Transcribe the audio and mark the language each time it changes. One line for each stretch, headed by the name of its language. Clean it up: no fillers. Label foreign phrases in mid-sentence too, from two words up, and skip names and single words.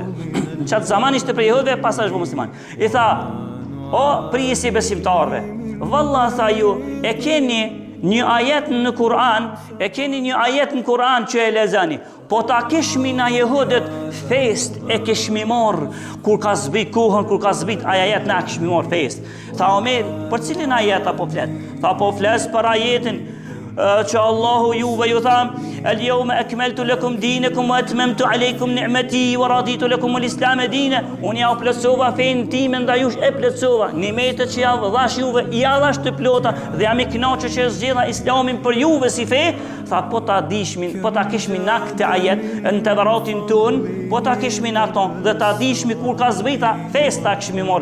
Albanian: Në qatë zaman ishte për jehudëve, pastaj është musliman. I tha, o prisi besimtarve, valla tha ju, e keni një ajet në Kur'an, që e lexoni. Po ta kishmi na jehudët fest e kishmi marr kur ka zbrit kohën, kur ka zbrit ajet na kishmi marr fest. Tha Omeri, për cilin ajet apo flet? Tha po fles për ajetin që Allahu juve ju tha,
Arabic: "اليوم أكملت لكم دينكم وأتممت عليكم نعمتي ورضيت لكم الإسلام دينا."
Albanian: Unë ja plotësova fen time ndaj jush, e plotësova nimetet që ja dhash juve, ja dhash të plota dhe jam i kënaqur që zgjedha Islamin për juve si fe. Tha po ta kishmi na këtë ajet në Tevratin ton, po ta kishmi na ton dhe ta dishmi kur ka zbrita festa kishmi marr.